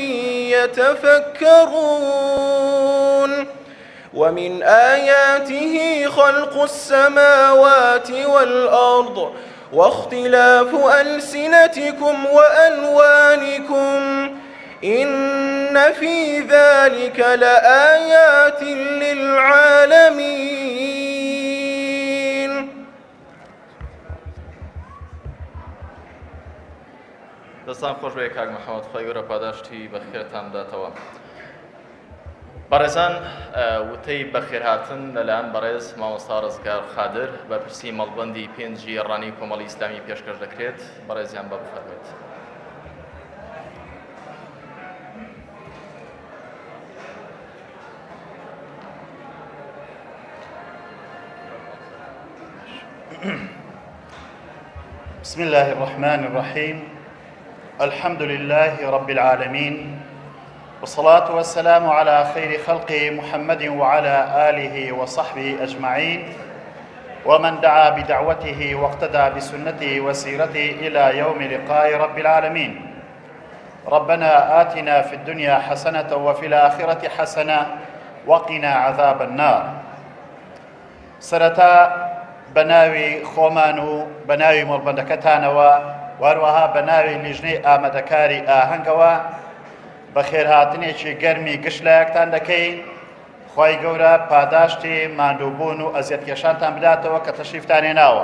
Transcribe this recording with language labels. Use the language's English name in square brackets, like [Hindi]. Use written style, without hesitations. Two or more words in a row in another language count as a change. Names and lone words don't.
[Arabic] يتفكرون ومن آياته خلق السماوات والأرض واختلاف ألسنتكم وألوانكم إن في ذلك لآيات للعالمين. [Central Kurdish] دەستان خۆش بێ کاک محەممەد، خۆی گەورە پاداشتی بەخێرتان بداتەوە. بەڕێزان، وتەی بەخێرهاتن لەلایەن بەڕێز مامۆستا ڕزگار خادر بە پرسی مەڵبەندی پێنجی ڕانی کۆمەڵی ئیسلامی پێشکەش دەکرێت. بەڕێزیان بە بفەرمێت. [Arabic] بسم الله الرحمن الرحيم الحمد لله رب العالمين والصلاة والسلام على خير خلق محمد وعلى آله وصحبه أجمعين ومن دعا بدعوته واقتدى بسنته وسيرته إلى يوم لقاء رب العالمين. ربنا آتنا في الدنيا حسنة وفي الآخرة حسنة وقنا عذاب النار. [Central Kurdish] سرتا بناوي خومانو بناوي مڵبەندەکەتانەوە واروەها بەناوی لیژنەی ئامادەکاری ئاهەنگەوە بەخێرهاتنێکی گەرمی گشت لایەکتان دەکەین. خی گەورە پاداشتی ماندووبوون و ئەزیەتکێشانتان بداتەوە کە تەشریفتان هێناوە.